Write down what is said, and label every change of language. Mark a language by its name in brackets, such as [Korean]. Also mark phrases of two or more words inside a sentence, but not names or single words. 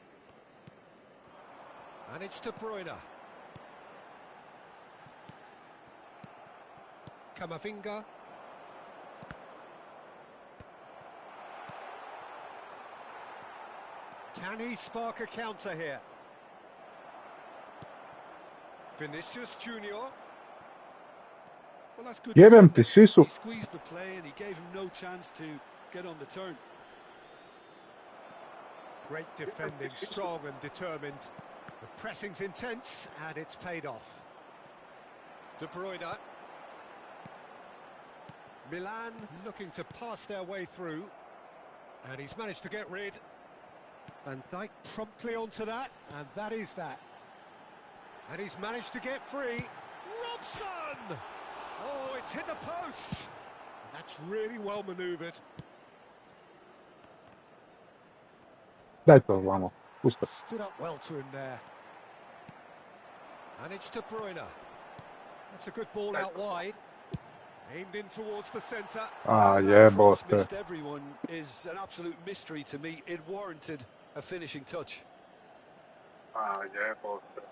[English] And it's De Bruyne. Camavinga. Can he spark a counter here? Vinicius Junior. Well, that's good. [Croatian] Jebem ti, svi su. [English] He squeezed the play and he gave him no chance to get on the turn. Great defending, strong and determined. The pressing's intense and it's paid off. De Bruyne. Milan looking to pass their way through. And he's managed to get rid. Van Dijk promptly onto that, and that is that. And he's managed to get free. Robson! Oh, it's hit the post. And that's really well manoeuvred. [Croatian] Daj to ovamo. Pusto. [English] Stood up well to him there. And it's De Bruyne. That's a good ball out wide. Aimed in towards the centre. [Croatian] Jebote. [English] Missed everyone is an absolute mystery to me. It warranted a finishing touch. [Croatian] Jebote.